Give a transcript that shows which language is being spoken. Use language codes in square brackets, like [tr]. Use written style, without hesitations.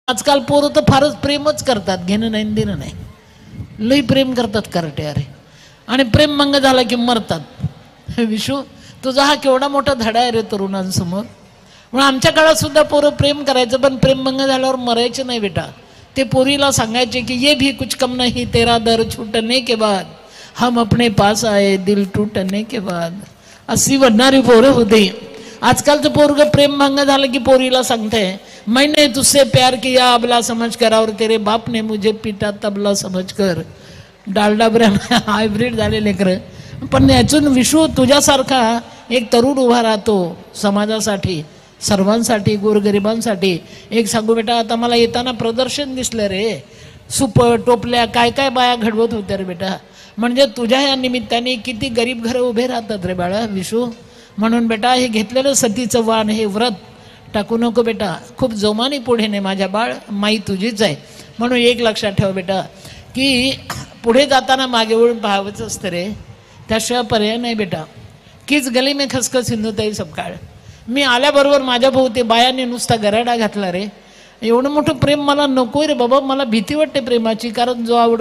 [mr] आजकाल पोरं तर फारच प्रेमच करतात, घेणं नाही देणं नाही, लई प्रेम करतात करटे अरे. आणि प्रेम मंग झाला की मरतात. विशू तुझा हा केवढा मोठा धडा आहे रे तरुणांसमोर. म्हणून आमच्या काळात सुद्धा पोरं प्रेम करायचं, पण प्रेम मंग झाल्यावर मरायचे नाही बेटा. ते पोरीला सांगायचे की [hi] ये भी कुछ कम नहीं तेरा दर छूटने के बाद, हम अपने पास आए दिल टूटने के बाद. [mr] अशी बनणारी पोरं होते. आजकालचं पोरग प्रेम भंग झालं की पोरीला सांगते [hi] मैंने तुझसे प्यार किया अबला समझ कर, और तेरे बाप ने मुझे पीटा तबला समझ कर. [mr] डालडा ब्रॅम हायब्रिड झाले लेकर. पण यातून विश्व तुझ्यासारखा एक तरुण उभा राहतो समाजासाठी, सर्वांसाठी, गोरगरिबांसाठी. एक सांगू बेटा, आता मला येताना प्रदर्शन दिसलं रे, सुपर टोपल्या काय काय बाया घडवत होत्या रे बेटा. म्हणजे तुझ्या या निमित्ताने किती गरीब घरं उभे राहतात रे बाळा विशू. म्हणून बेटा हे घेतलेलं सतीचं वाण, हे व्रत टाकू नको बेटा. खूप जोमाने पुढे नाही माझ्या बाळ, माई तुझीच आहे. म्हणून एक लक्षात ठेव बेटा की पुढे जाताना मागे वळून पाहावंच असतं रे, त्याशिवाय पर्याय नाही बेटा. कीच गली में खसखस सिंधुताई सपकाळ. मी आल्याबरोबर माझ्या भोवती बायाने नुसता गराडा घातला रे. एवढं मोठं प्रेम मला नको रे बाबा. मला भीती वाटते प्रेमाची, कारण जो आवड